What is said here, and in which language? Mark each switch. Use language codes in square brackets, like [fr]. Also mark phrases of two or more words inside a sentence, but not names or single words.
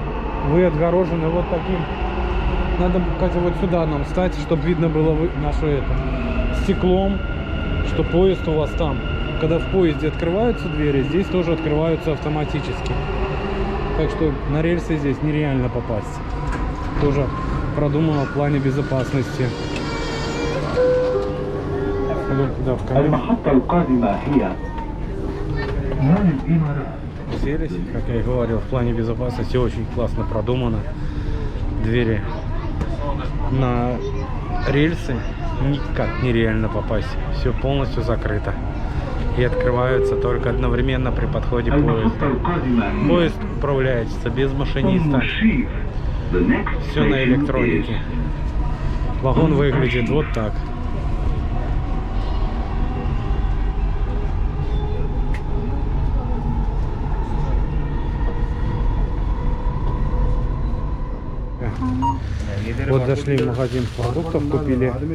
[ru] Вы отгорожены вот таким. Надо, Катя, вот сюда нам встать, чтобы видно было наше это стеклом, что поезд у вас там. Когда в поезде открываются двери, здесь тоже открываются автоматически. Так что на рельсы здесь нереально попасть. Тоже продумано в плане безопасности. [ar] المحطة القادمة هي نال الإمارات. [ru] Селись, как я и говорил, в плане безопасности очень классно продумано. Двери на рельсы никак нереально попасть. Все полностью закрыто. И открываются только одновременно при подходе المحطة поезда. [ar] القادمة هي [ru] Поезд управляется без машиниста. المشير. [en] The next [ru] Все на station электронике. is Вагон выглядит вот так. Вот зашли в магазин продуктов, купили.